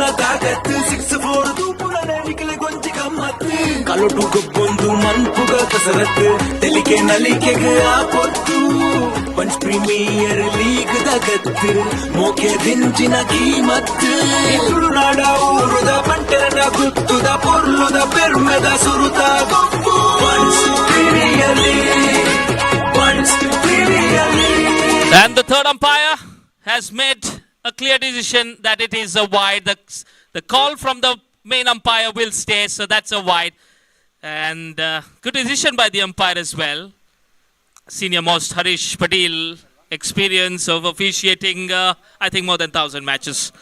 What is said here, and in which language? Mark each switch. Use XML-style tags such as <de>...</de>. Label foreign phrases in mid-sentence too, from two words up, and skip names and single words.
<tcy>ತಾಕತ್ತು 6-4 ತೂಪುನ ನಿಖಿಲ್ ಗೊಂಚಿ ಗಮ್ಮತ್ತು ಕಲೊಟು ಗೊಬ್ಬೊಂದು ಮನ್ಪುಗ ಕಸರತ್ತು ತೆಲಿಕೆ ನಲಿಕೆಗೆ ಆಪೊತ್ತು ಬಂಚ್ ಪ್ರೀಮಿಯರ್ ಲೀಗ್ ದಗತ್ತು ಮೋಕೆ ದಿಂಚಿನ ಕೀಮತ್ತು ತುಳುನಾಡ ಊರುದ ಬಂಟರನ ಗುತ್ತುದ ಪೊರ್ಲುದ ಪೆರ್ಮೆದ ಸುರುತ ಗೊಬ್ಬು ಬಂಚ್ ಪ್ರೀಮಿಯರ್ ಲೀಗ್ ಬಂಚ್ ಪ್ರೀಮಿಯರ್ ಲೀಗ್.</tcy> <en>And the third umpire has made a clear decision that it is a wide. The call from the main umpire will stay, so that's a wide. And good decision by the umpire as well. Senior most Harish Patel, experience of officiating, I think more than 1,000 matches.</en>